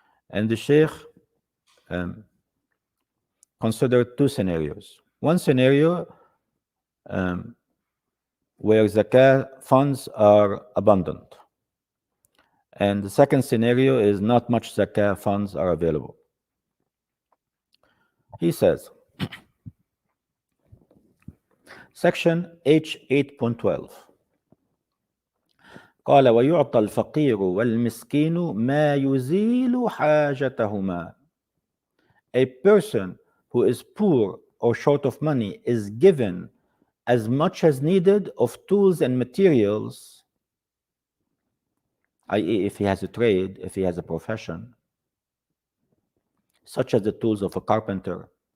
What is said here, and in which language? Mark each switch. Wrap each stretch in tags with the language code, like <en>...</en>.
<en>And the Shaykh considered two scenarios. One scenario where zakah funds are abundant. And the second scenario is not much zakah funds are available. He says, Section H 8.12</en> <ar>قال ويعطى الفقير والمسكين ما يزيل حاجتهما.</ar> <en>A person who is poor or short of money is given as much as needed of tools and materials, i.e., if he has a trade, if he has a profession, such as the tools of a carpenter.</en>